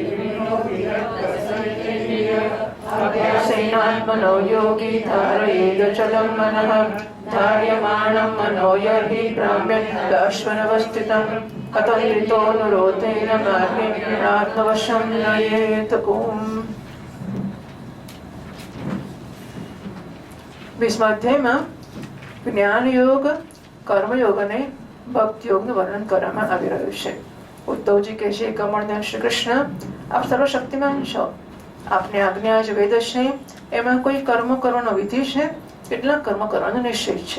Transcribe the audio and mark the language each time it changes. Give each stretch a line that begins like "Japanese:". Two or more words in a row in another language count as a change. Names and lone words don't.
Sanskrit: सेनात्मनो योगी धारयेदचलं मनः धार्यमाणं मनो यर्हि भ्राम्यदाश्वनवस्थितं कथं ऋतोऽनुरोधेन मार्गेणात्मवशं नयेत ओम्।
Gujarati: 20મા અધ્યાયમાં જ્ઞાન યોગ કર્મયોગ અને ભક્તિ યોગનું વર્ણન કરવામાં આવી રહ્યું છે। ઉદ્ધવજી કહે છે કમળધન શ્રી કૃષ્ણ આપ સર્વશક્તિમાન છો, આપને આજ્ઞા જ વેદ છે, એમાં કોઈ કર્મ કરવાનો વિધિ છે, કેટલાક કર્મ કરવાનો નિશ્ચય છે।